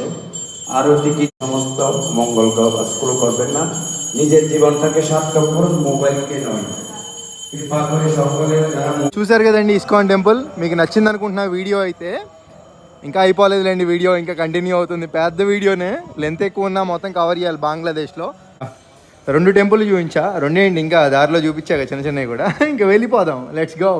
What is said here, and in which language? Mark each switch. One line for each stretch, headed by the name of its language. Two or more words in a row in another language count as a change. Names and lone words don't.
Bangla: আরতি কি সমস্ত মঙ্গল কাজ করবেন না, নিজের জীবনটাকে সার্থক করুন, মোবাইলকে নয়। কৃপা করে সকলে
Telugu: చూసారు కదండి ఇస్కాన్ టెంపుల్. మీకు నచ్చింది అనుకుంటున్నా వీడియో అయితే. ఇంకా అయిపోలేదులేండి వీడియో, ఇంకా కంటిన్యూ అవుతుంది. పెద్ద వీడియోనే, లెంత్ ఎక్కువ ఉన్నా మొత్తం కవర్ చేయాలి బంగ్లాదేశ్లో. 2 టెంపుల్ చూపించా, రెండేంటి ఇంకా దారిలో చూపించాక చిన్న చిన్నవి కూడా. ఇంకా వెళ్ళిపోదాం,
English: let's go.